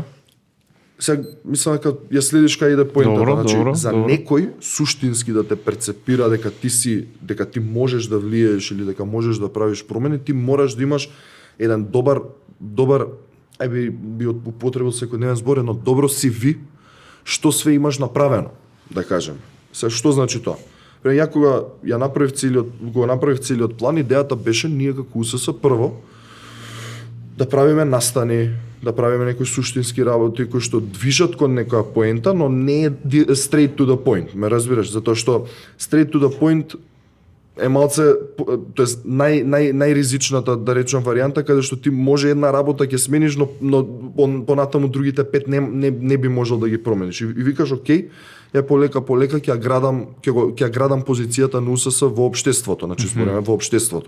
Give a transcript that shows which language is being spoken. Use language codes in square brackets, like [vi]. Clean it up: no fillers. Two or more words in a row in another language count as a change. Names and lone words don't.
[mk] Сега мислам дека ја следиш кај иде поентата, значи за некој суштински да те перцепира дека ти можеш да влијаеш или дека можеш да правиш промени, ти мораш да имаш еден добар би употребил секојдневен збор, едно добро CV, што све имаш направено, да кажем. Сега што значи тоа? Ја кога направив целиот план, идејата беше ние како УСС прво да правиме настани, да правиме некои суштински работи кои што движат кон некоја поента, но не е [en] straight to the point, [mk] ме разбираш, затоа што [en] straight to the point [mk] е малце, тоест најризичната, да речем, варијанта каде што ти може една работа ќе смениш, но понатаму другите 5 не би можел да ги промениш. И викаш окей, ја полека ќе градам позицијата на УСС во општеството, значи збориме во општеството.